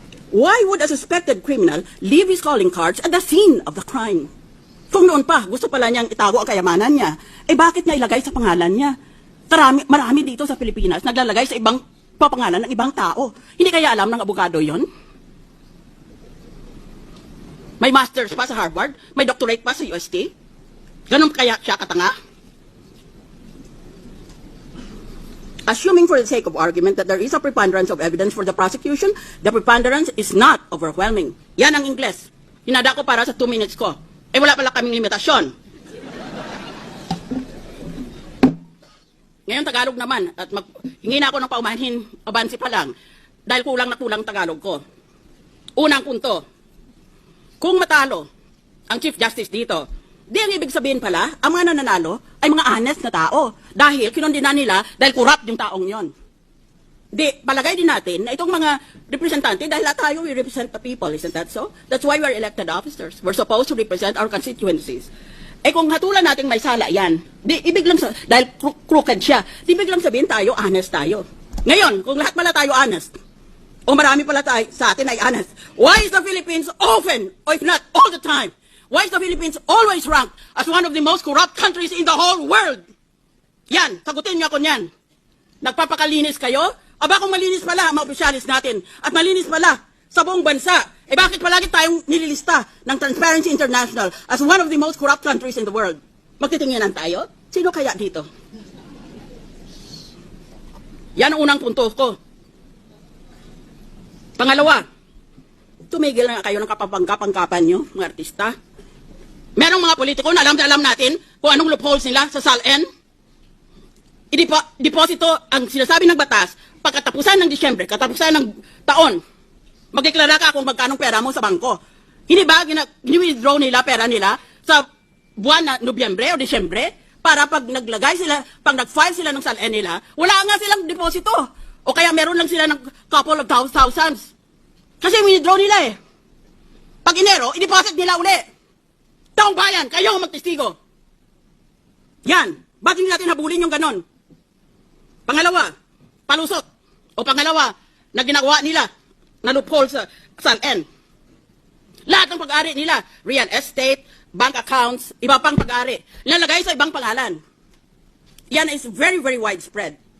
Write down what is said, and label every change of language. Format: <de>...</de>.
<en>Why would a suspected criminal leave his calling cards at the scene of the crime?</en> <tl>Kung noon pa, gusto pala niyang itago ang kayamanan niya, eh bakit niya ilagay sa pangalan niya? Marami dito sa Pilipinas naglalagay sa ibang papangalan ng ibang tao. Hindi kaya alam ng abogado yon? May master's pa sa Harvard, may doctorate pa sa UST. Ganun kaya siya katanga?</tl> <en>Assuming for the sake of argument that there is a preponderance of evidence for the prosecution, the preponderance is not overwhelming.</en> <tl>Yan ang Ingles. Hinada ko para sa 2 minutes ko. Eh wala pala kaming limitasyon. Ngayon Tagalog naman, at hingi na ako ng paumanhin, abansi pa lang, dahil kulang na kulang Tagalog ko. Unang punto, kung matalo ang Chief Justice dito, di ang ibig sabihin pala, ang mga nananalo ay mga honest na tao. Dahil kinondena nila dahil corrupt yung taong yon. Di, palagay din natin na itong mga representante, dahil lahat tayo,</tl> <en>we represent the people, isn't that so? That's why we're elected officers. We're supposed to represent our constituencies.</en> <tl>Eh kung hatulan natin may sala yan, di ibig lang dahil crooked siya, di ibig lang sabihin tayo, honest tayo. Ngayon, kung lahat pala tayo honest, o marami pala tayo sa atin ay honest,</tl> <en>why is the Philippines often, or if not all the time, why is the Philippines always ranked as one of the most corrupt countries in the whole world?</en> <tl>Yan, sagutin niyo ako niyan. Nagpapakalinis kayo? Aba kung malinis pala ang mga opisyalis natin, at malinis pala sa buong bansa, eh bakit palagi tayong nililista ng Transparency International</tl> <en>as one of the most corrupt countries in the world?</en> <tl>Magtitinginan tayo? Sino kaya dito? Yan ang unang punto ko. Pangalawa, tumigil na kayo ng kapangkapan nyo, mga artista. Merong mga politiko na alam natin kung anong loopholes nila sa SALN. Deposito ang sinasabi ng batas pagkatapusan ng Disyembre, katapusan ng taon. Magdeklara ka kung magkanong pera mo sa bangko. Hindi ba gini-withdraw nila pera nila sa buwan na Nobyembre o Disyembre para pag naglagay sila, pag nag-file sila ng SALN nila, wala nga silang deposito. O kaya meron lang sila ng</tl> <en>couple of thousands.</en> <tl>Kasi withdraw nila eh. Pag Enero, i-deposit nila uli. Taong bayan, kayo ang magtestigo. Yan. Bakit hindi natin habulin yung ganon? Pangalawa, palusot. O pangalawa, na ginagawa nila na loophole sa SALN. Lahat ng pag-ari nila, real estate, bank accounts, iba pang pag-ari, lalagay sa ibang pangalan.</tl> <en>Yan is very, very widespread.</en>